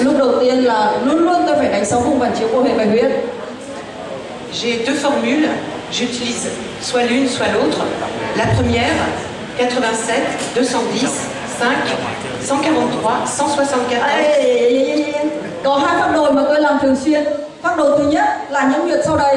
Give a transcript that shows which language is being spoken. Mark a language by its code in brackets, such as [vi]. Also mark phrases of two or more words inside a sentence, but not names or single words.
[vi] Lúc đầu tiên là luôn tôi phải đánh 6 vùng phản chiếu của hệ bài huyết. [fr] J'ai deux formules, j'utilise soit l'une soit l'autre. La première, 87, 210, 5, 143, 174. [vi] Có hai phác đồ mà tôi làm thường xuyên. Phác đồ thứ nhất là những huyệt sau đây.